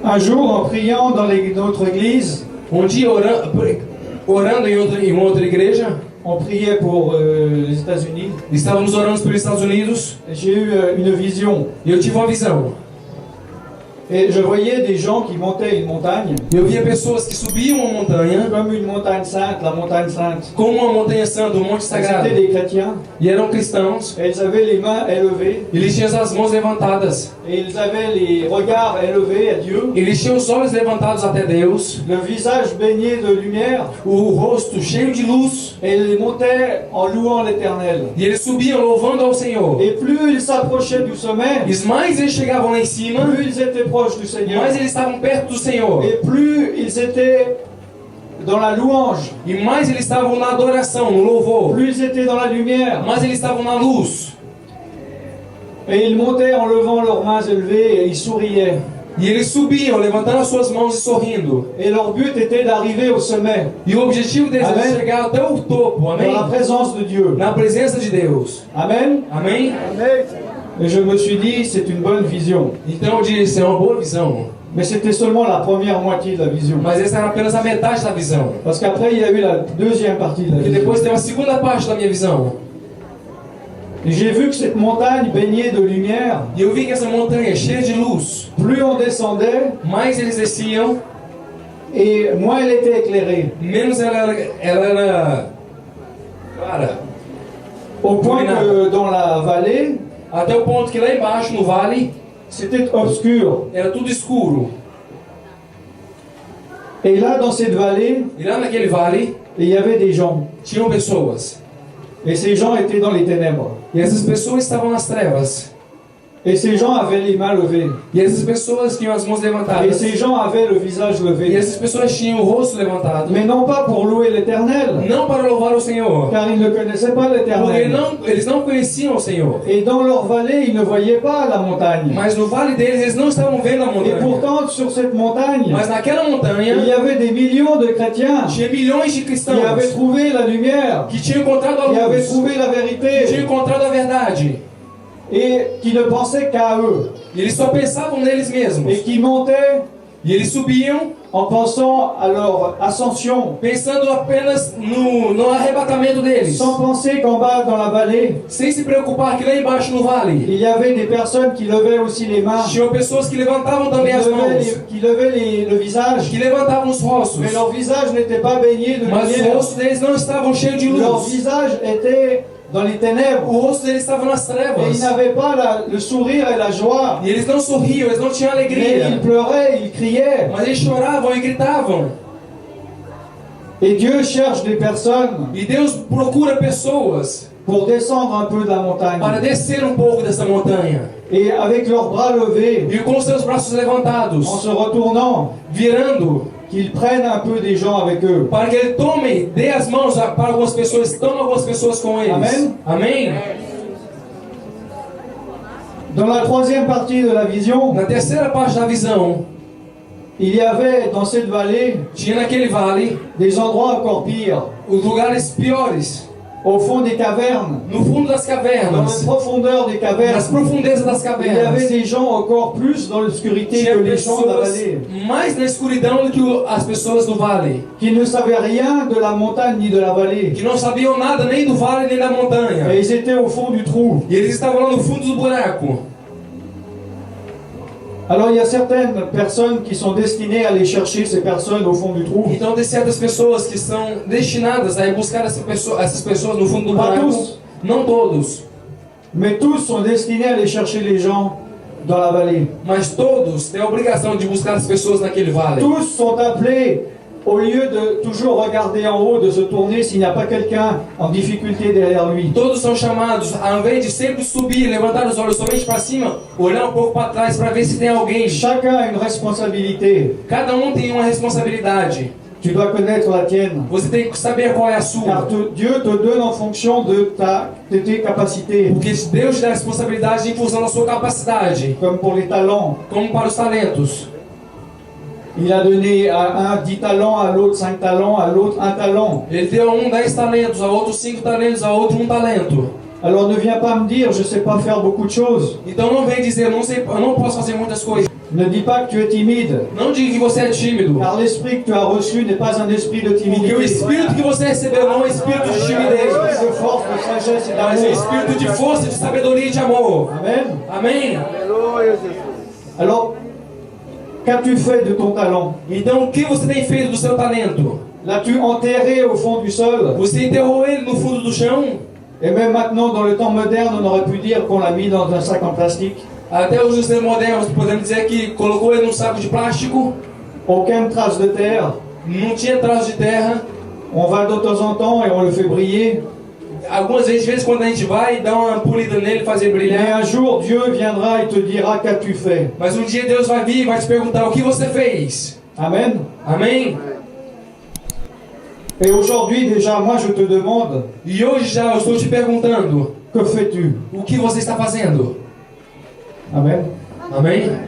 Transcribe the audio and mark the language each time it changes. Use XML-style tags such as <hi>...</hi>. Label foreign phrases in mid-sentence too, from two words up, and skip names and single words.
<fr>Un jour, en priant dans notre église,</fr> <pt>dia, orando em uma outra igreja,</pt> <fr>on priait pour les États-Unis.</fr> <pt>estávamos orando pelos Estados Unidos</pt> <fr>J'ai eu une vision.</fr> <pt>e eu tive uma visão.</pt> <fr>Et je voyais des gens qui montaient une montagne,</fr> <pt>Eu via pessoas que subiam uma montanha,</pt> <fr>comme une montagne sainte, la montagne sainte.</fr> <pt>como uma montanha santa, um monte sagrado,</pt> <fr>C'était des chrétiens.</fr> <pt>e eram cristãos.</pt> <fr>Et ils avaient les mains élevées.</fr> <pt>Eles tinham as mãos levantadas,</pt> <fr>Et ils avaient les regards élevés à Dieu.</fr> <pt>eles tinham os olhos levantados até Deus,</pt> <fr>Le visage baigné de lumière.</fr> <pt>o rosto cheio de luz,</pt> <fr>Et ils montaient en louant l'Éternel.</fr> <pt>e eles subiam louvando ao Senhor.</pt> <fr>Et plus ils s'approchaient du sommet,</fr> <pt>E mais eles chegavam lá em cima,</pt> <fr>plus ils étaient proches du Seigneur.</fr> <pt>mais eles estavam perto do Senhor.</pt> <fr>Et plus ils étaient dans la louange,</fr> <pt>E mais eles estavam na adoração, no louvor.</pt> <fr>plus ils étaient dans la lumière.</fr> <pt>Mais eles estavam na luz.</pt> <fr>Et ils montaient en levant leurs mains élevées et ils souriaient.</fr> <pt>E eles subiam, levantando as suas mãos e sorrindo.</pt> <fr>Et leur but était d'arriver au sommet,</fr> <pt>E o objetivo deles Amém. era chegar até o topo,</pt> <fr>dans la</fr> <pt>amém?</pt> <fr>présence de Dieu.</fr> <pt>Na presença de Deus.</pt> <fr>Amen.</fr> <pt>Amém?</pt> <fr>Et je me suis dit, c'est une bonne vision.</fr> <pt>Então eu disse, é uma boa visão.</pt> <fr>Mais c'était seulement la première moitié de la vision.</fr> <pt>Mas essa era apenas a metade da visão.</pt> <fr>Parce qu'après, il y a eu la deuxième partie de la</fr> <pt>E</pt> <fr>vision.</fr> <pt>depois tem uma segunda parte da minha visão.</pt> <fr>Et j'ai vu que cette montagne baignée de lumière,</fr> <pt>E eu vi que essa montanha cheia de luz,</pt> <fr>plus on descendait,</fr> <pt>mais eles desciam,</pt> <fr>et moins elle était éclairée.</fr> <pt>menos ela era clara.</pt> <fr>Au point</fr> <pt>Iluminada.</pt> <fr>que dans la vallée,</fr> <pt>Até o ponto que lá embaixo, no vale,</pt> <fr>c'était obscur.</fr> <pt>era tudo escuro.</pt> <fr>Et là, dans cette vallée,</fr> <pt>E lá naquele vale,</pt> <fr>il y avait des gens.</fr> <pt>tinham pessoas.</pt> <fr>Et ces gens étaient dans les ténèbres.</fr> <pt>E essas pessoas estavam nas trevas.</pt> <fr>Et ces gens avaient les mains levées.</fr> <pt>E essas pessoas tinham as mãos</pt> <fr>Et</fr> <pt>levantadas.</pt> <fr>ces gens avaient le visage</fr> <pt>E</pt> <fr>levé.</fr> <pt>essas pessoas tinham o rosto levantado.</pt> <fr>Mais non pas pour louer l'Éternel,</fr> <pt>Não para louvar o Senhor.</pt> <fr>car ils ne connaissaient pas</fr> <pt>Porque</pt> <fr>l'Éternel.</fr> <pt>eles não conheciam o Senhor.</pt> <fr>Et dans leur vallée, ils ne voyaient pas la montagne.</fr> <pt>Mas no vale deles, eles não estavam vendo a</pt> <fr>Et</fr> <pt>montanha.</pt> <fr>pourtant, sur cette montagne,</fr> <pt>Mas naquela</pt> <fr>il y</fr> <pt>montanha,</pt> <fr>avait des millions de chrétiens</fr> <pt>tinha milhões de</pt> <fr>qui</fr> <pt>cristãos</pt> <fr>avaient trouvé la lumière,</fr> <pt>que tinham encontrado a</pt> <fr>qui avaient</fr> <pt>luz,</pt> <fr>trouvé la</fr> <pt>que tinham</pt> <fr>vérité,</fr> <pt>encontrado a verdade.</pt> <fr>et qui ne pensaient qu'à eux,</fr> <pt>E eles só pensavam neles mesmos.</pt> <fr>et qui montaient</fr> <pt>E eles subiam</pt> <fr>en pensant à leur ascension,</fr> <pt>pensando apenas no arrebatamento deles.</pt> <fr>sans penser qu'en bas dans la vallée,</fr> <pt>Sem se preocupar que lá embaixo no vale,</pt> <fr>il y avait des personnes qui levaient aussi les mains,</fr> <pt>tinham pessoas que levantavam também as mãos,</pt> <fr>qui levaient le visage,</fr> <pt>que levantavam os rostos.</pt> <fr>mais leur visage n'était pas baigné de</fr> <pt>Mas os</pt> <fr>lumière.</fr> <pt>rostos deles não estavam cheios de</pt> <fr>Leur</fr> <pt>luz.</pt> <fr>visage était dans les ténèbres.</fr> <pt>O rosto deles estava nas</pt> <fr>Et</fr> <pt>trevas.</pt> <fr>ils n'avaient pas le sourire et la joie.</fr> <pt>E eles não sorriam, eles não tinham</pt> <fr>Mais ils</fr> <pt>alegria.</pt> <fr>pleuraient, ils criaient.</fr> <pt>Mas eles choravam e gritavam.</pt> <fr>Et Dieu cherche des personnes</fr> <pt>E Deus procura pessoas</pt> <fr>pour descendre un peu de la montagne.</fr> <pt>para descer um pouco dessa montanha.</pt> <fr>Et avec leurs bras levés,</fr> <pt>E com seus braços</pt> <fr>en</fr> <pt>levantados,</pt> <fr>se retournant,</fr> <pt>virando,</pt> <fr>qu'ils prennent un peu des gens avec eux.</fr> <pt>para que ele tome, dê as mãos para algumas pessoas, tome algumas pessoas com eles. Amém? Amém?</pt> <fr>Dans la troisième partie de la vision,</fr> <pt>Na terceira parte da visão,</pt> <fr>il y avait dans cette vallée</fr> <pt>tinha naquele vale</pt> <fr>des endroits encore pires.</fr> <pt>os lugares piores,</pt> <fr>Au fond des cavernes,</fr> <pt>no fundo das</pt> <fr>dans les</fr> <pt>cavernas,</pt> <fr>profondeurs des</fr> <pt>nas</pt> <fr>cavernes,</fr> <pt>profundezas das</pt> <fr>il y avait</fr> <pt>cavernas.</pt> <fr>des gens encore plus dans l'obscurité</fr> <pt>Tinha</pt> <fr>que les gens de la</fr> <pt>pessoas</pt> <fr>vallée,</fr> <pt>mais na escuridão do que as pessoas do vale,</pt> <fr>qui ne savaient rien de la montagne ni de la vallée.</fr> <pt>que não sabiam nada nem do vale nem da montanha.</pt> <fr>Et ils étaient au fond du trou.</fr> <pt>E eles estavam lá no fundo do buraco.</pt> <fr>Alors il y a certaines personnes qui sont destinées à aller chercher ces personnes au fond du trou.</fr> <pt>Então tem certas pessoas que são destinadas a ir buscar essas pessoas no fundo do</pt> <fr>Pas</fr> <pt>buraco.</pt> <fr>tous.</fr> <pt>Não todos,</pt> <fr>Mais tous sont destinés à aller chercher les gens dans la vallée.</fr> <pt>mas todos têm a obrigação de buscar as pessoas naquele vale.</pt> <fr>Tous sont appelés, au lieu de toujours regarder en haut, de se tourner s'il n'y a pas quelqu'un en difficulté derrière lui.</fr> <pt>Todos são chamados, ao invés de sempre subir, levantar os olhos somente para cima, olhar um pouco para trás para ver se tem alguém.</pt> <fr>Chacun a une responsabilité.</fr> <pt>Cada um tem uma responsabilidade.</pt> <fr>Tu dois connaître la tienne.</fr> <pt>Você tem que saber qual é a sua.</pt> <fr>Car Dieu te donne en fonction de tes capacités.</fr> <pt>Porque Deus te dá a responsabilidade em função da sua capacidade,</pt> <fr>Comme pour les talents.</fr> <pt>como para os talentos.</pt> <fr>Il a donné à un 10 talents, à l'autre 5 talents, à l'autre 1 talent.</fr> <pt>Ele deu a um 10 talentos, a outro 5 talentos, a outro 1 talento.</pt> <fr>Alors ne viens pas me dire, je ne sais pas faire beaucoup de choses.</fr> <pt>Então não vem dizer, eu não posso fazer muitas coisas.</pt> <fr>Ne dis pas que tu es timide,</fr> <pt>Não diga que você é tímido.</pt> <fr>car l'esprit que tu as reçu n'est pas un esprit de</fr> <pt>Porque o</pt> <fr>timidité.</fr> <pt>espírito que você recebeu não é espírito de timidez,</pt> <fr>De force, de sagesse et</fr> <pt>mas é</pt> <fr>d'amour.</fr> <pt>espírito de força, de sabedoria e de amor.</pt> <fr>Amen.</fr> <pt>Amém?</pt> <fr>Alors, qu'as-tu fait de ton talent?</fr> <pt>Então, o que você tem feito do seu talento?</pt> <fr>L'as-tu enterré au fond du sol?</fr> <pt>Você enterrou ele no fundo do chão?</pt> <fr>Et même maintenant, dans le temps moderne, on aurait pu dire qu'on l'a mis dans un sac en plastique.</fr> <pt>Até os judeus modernos podemos dizer que colocou ele num saco de plástico,</pt> <fr>Aucune trace de terre.</fr> <pt>não tinha traço de terra.</pt> <fr>On va de temps en temps et on le fait briller.</fr> <pt>Algumas vezes, de vez em quando a gente vai e dá uma polida nele, fazer</pt> <fr>Mais</fr> <pt>brilhar.</pt> <fr>un jour, Dieu viendra et te dira qu'as-tu fait.</fr> <pt>Mas um dia Deus vai vir e vai te perguntar o que você fez.</pt> <fr>Amen.</fr> <pt>Amém?</pt> <fr>Et aujourd'hui, déjà, moi, je te demande,</fr> <pt>E hoje já eu estou te perguntando,</pt> <fr>que fais-tu?</fr> <pt>o que você está fazendo?</pt> <fr>Amen.</fr> <pt>Amém?</pt>